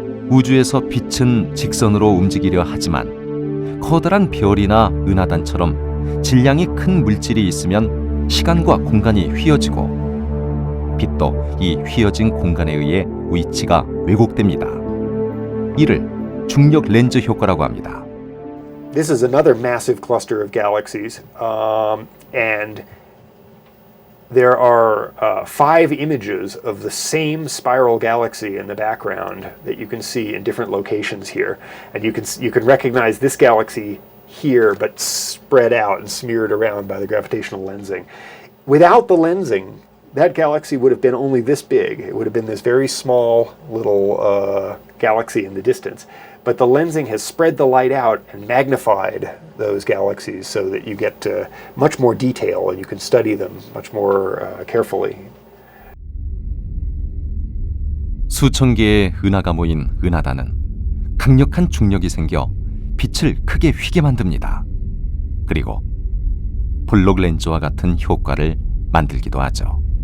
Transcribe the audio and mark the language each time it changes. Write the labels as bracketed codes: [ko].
[ko] 우주에서 빛은 직선으로 움직이려 하지만 커다란 별이나 은하단처럼 질량이 큰 물질이 있으면 시간과 공간이 휘어지고 빛도 이 휘어진 공간에 의해 위치가 왜곡됩니다. 이를 중력 렌즈 효과라고 합니다. [en] This is another massive cluster of galaxies, and there are 5 images of the same spiral galaxy in the background that you can see in different locations here, and you can recognize this galaxy here, but spread out and smeared around by the gravitational lensing. Without the lensing, that galaxy would have been only this big. It would have been this very small little galaxy in the distance. But the lensing has spread the light out and magnified those galaxies so that you get much more detail and you can study them much more carefully. [ko] 수천 개의 은하가 모인 은하단은 강력한 중력이 생겨 빛을 크게 휘게 만듭니다. 그리고 블록 렌즈와 같은 효과를 만들기도 하죠.